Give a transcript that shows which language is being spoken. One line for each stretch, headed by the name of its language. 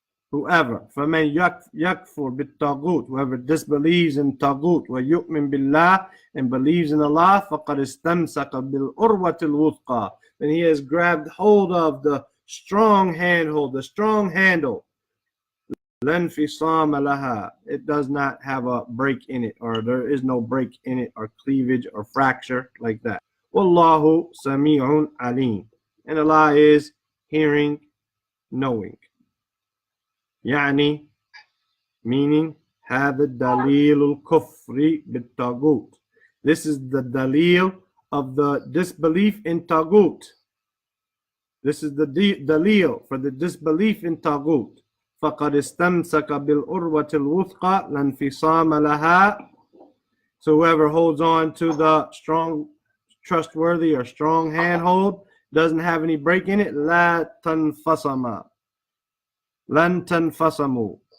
English: Whoever,
Arabic: فَمَنْ يَكْفُرْ بِالطَّاغُوتِ,
English: whoever disbelieves in tagut,
Arabic: وَيُؤْمِن بِاللَّهِ,
English: and believes in Allah,
Arabic: فَقَدْ اسْتَمْسَكَ بِالْأُرْوَةِ الْوُثْقَى,
English: then he has grabbed hold of the strong handhold, the strong handle.
Arabic: لَنْ فِصَامَ لَهَا,
English: it does not have a break in it, or there is no break in it, or cleavage, or fracture, like that.
Arabic: وَاللَّهُ سَمِيعٌ عَلِيمٌ,
English: and Allah is hearing, knowing.
Arabic: يعني,
English: meaning
Arabic: هذا الدليل الكفر بالطاغوت.
English: This is the dalil of the disbelief in tagut. This is the dalil for the disbelief in tagut.
Arabic: فقد استمسك بالعروة الوثقى لا انفصام لها.
English: So whoever holds on to the strong, trustworthy or strong handhold doesn't have any break in it.
Arabic: لا تنفصم. لن تنفصموا.